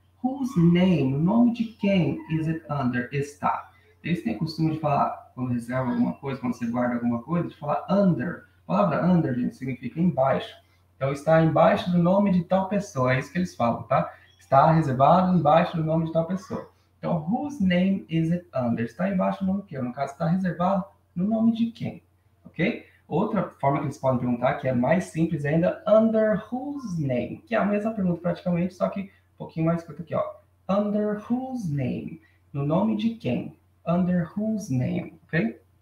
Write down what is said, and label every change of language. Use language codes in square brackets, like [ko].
[en] Whose name, [pt] o nome de quem [en] is it under [pt] está. Eles têm costume de falar, quando reserva alguma coisa, quando você guarda alguma coisa, de falar under. A palavra under, gente, significa embaixo. Então está embaixo do nome de tal pessoa, é isso que eles falam, tá? Está reservado embaixo do nome de tal pessoa. Então, [en] whose name is it under? [pt] Está embaixo do nome de quem? No caso, está reservado no nome de quem? Ok? Outra forma que eles podem perguntar, que é mais simples ainda, [en] under whose name? [pt] Que é a mesma pergunta praticamente, só que um pouquinho mais curta aqui, ó. [en] Under whose name? [pt] No nome de quem? [en] Under whose name? Ok?